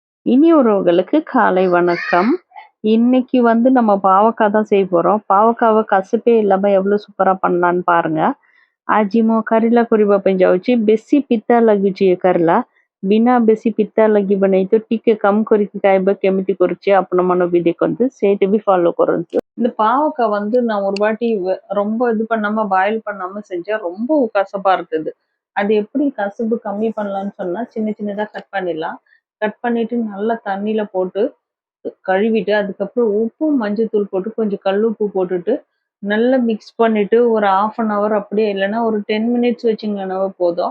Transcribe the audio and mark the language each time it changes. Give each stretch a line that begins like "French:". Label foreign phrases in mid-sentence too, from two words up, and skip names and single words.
Tamil: இனி உறவுகளுக்கு காலை வணக்கம். இன்னைக்கு நம்ம பாவக்காய் தான் செய்ய போறோம். பாவக்காவ கசப்பே இல்லாம எவ்வளோ சூப்பரா பண்ணலான்னு பாருங்க.
Odia: ଆଜି ମୁଁ କରେଲା କରିବା ପାଇଁ ଯାଉଛି। ବେଶୀ ପିତା ଲାଗୁଛି ଏ କରେଲା। ବିନା ବେଶୀ ପିତା ଲାଗିବ ନାହିଁ ତ ଟିକେ କମ କରିକି ଖାଇବା କେମିତି କରୁଛି ଆପଣମାନେ ବି ଦେଖନ୍ତୁ, ସେଇଟା ବି ஃபாலோ କରନ୍ତୁ.
Tamil: இந்த பாவக்காய் நான் ஒரு வாட்டி ரொம்ப இது பண்ணாம பாயில் பண்ணாம செஞ்சா ரொம்ப கசப்பா இருக்குது. அது எப்படி கசப்பு கம்மி பண்ணலாம்னு சொன்னா சின்ன சின்னதா கட் பண்ணிடலாம். கட் பண்ணிட்டு நல்லா தண்ணியில போட்டு கழுவிட்டு அதுக்கப்புறம் உப்பும் மஞ்சத்தூள் போட்டு கொஞ்சம் கல்லுப்பு போட்டுட்டு நல்லா மிக்ஸ் பண்ணிட்டு ஒரு
English: 1/2 an hour
Tamil: அப்படியே இல்லைன்னா ஒரு 10 மினிட்ஸ் வச்சிங்கன்னாவே போதும்.